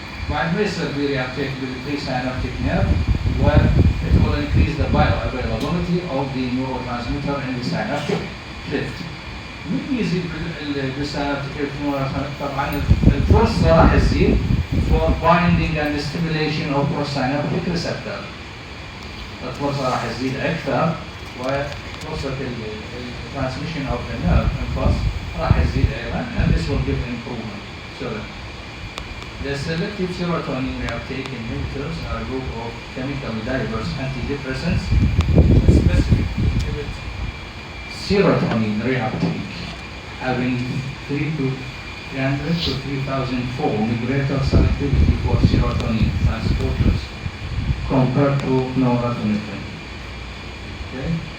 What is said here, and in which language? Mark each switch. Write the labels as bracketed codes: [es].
[ar] بعد ما يصير reuptake بالبريساينابتيك نيرف [en] it will increase the bioavailability of the neurotransmitter in the synaptic cleft. [ar] مين يزيد بالسينابتيك كليفت؟ طبعا الفرصة راح تزيد [en] for binding and stimulation of postsynaptic receptor. [ar] الفرصة راح تزيد أكثر وفرصة [en] transmission of the nerve impulse [ar] راح تزيد أيضا, [en] and this will give improvement. So the selective serotonin reuptake inhibitors are a group of chemically diverse antidepressants that specifically inhibit serotonin reuptake, having 300 to 3,000-fold greater selectivity for serotonin transporters compared to norepinephrine. Okay?